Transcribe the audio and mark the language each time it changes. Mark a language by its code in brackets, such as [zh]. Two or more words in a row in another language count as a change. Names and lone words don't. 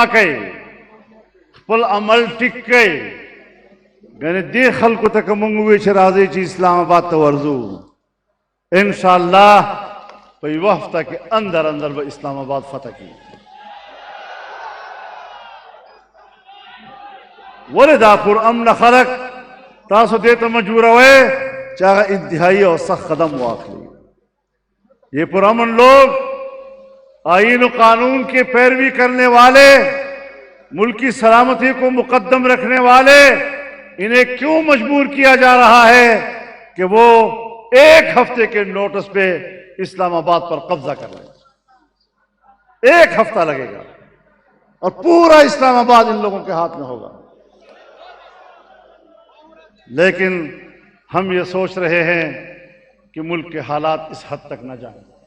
[ps] کوي خپل عمل ټیک کوي یعنې دې خلکو ته که موږ ووایو چې راځئ چې اسلام آباد ته ورځو انشاءاللہ په یوه هفته کې اندر اندر به اسلام آباد فتح کړي ولې دا پرامنه خلک تاسو دې ته مجبوروئ چې هغه انتهایی او سخت قدم واخلي [ur] یہ پرامن لوگ آئین و قانون کے پیروی کرنے والے ملک کی سلامتی کو مقدم رکھنے والے انہیں کیوں مجبور کیا جا رہا ہے کہ وہ ایک ہفتے کے نوٹس پہ اسلام آباد پر قبضہ کر لیں ایک ہفتہ لگے گا اور پورا اسلام آباد ان لوگوں کے ہاتھ میں ہوگا لیکن ہم یہ سوچ رہے ہیں کہ ملک کے حالات اس حد تک نہ جائیں۔